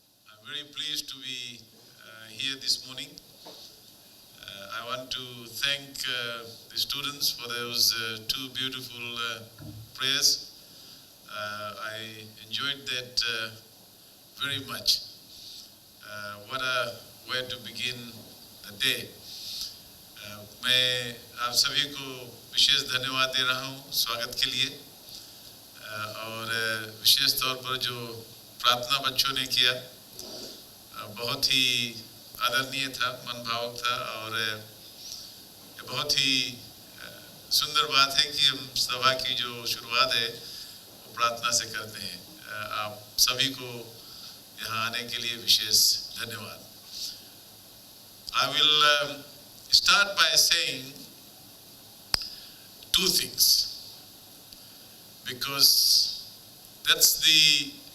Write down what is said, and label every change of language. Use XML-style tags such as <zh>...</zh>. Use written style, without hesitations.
<en>I'm very pleased to be here this morning. I want to thank the students for those two beautiful prayers. I enjoyed that very much. What a way to begin the day.</en> <hi>मैं आप सभी को विशेष धन्यवाद दे रहा हूँ स्वागत के लिए और विशेष तौर पर जो प्रार्थना बच्चों ने किया बहुत ही आदरणीय था, मनभावक था और बहुत ही सुंदर बात है कि हम सभा की जो शुरुआत है वो प्रार्थना से करते हैं। आप सभी को यहाँ आने के लिए विशेष धन्यवाद।</hi> <en>I will start by saying two things because that's the</en>